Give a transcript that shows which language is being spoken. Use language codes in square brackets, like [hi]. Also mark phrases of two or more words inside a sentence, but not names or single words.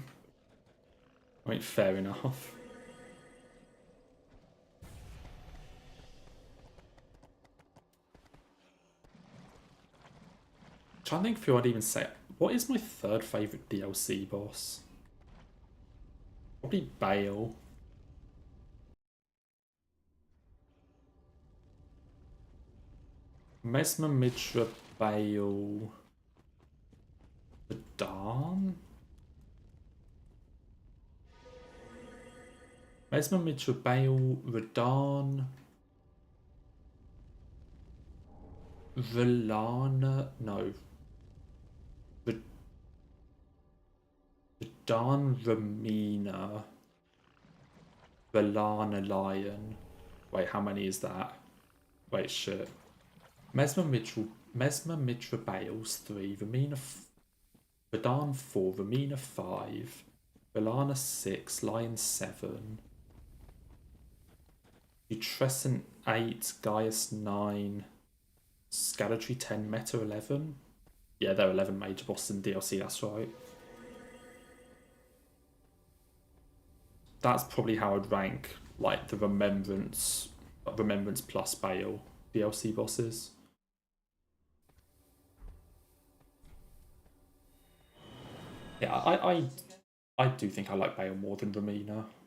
[en] I mean, fair enough. I'm trying to think if I'd even say it. What is my 3rd favourite DLC boss? Probably Bale. Mesmer, Mitra, Bale. Radahn? Mesmer, Mitra, Bale, Radahn. Villana. No. Radahn, Ramina. Villana, Lion. Wait, how many is that? Wait, shit. Mesmer, Mitra, Bales 3, Radahn 4, Ramina 5, Villana 6, Lion 7, Utrescent 8, Gaius 9, Scaladry 10, Meta 11. Yeah, there are 11 major bosses in DLC, that's right. That's probably how I'd rank, like, the Remembrance plus Bale DLC bosses. Yeah, I do think I like Bale more than Romina.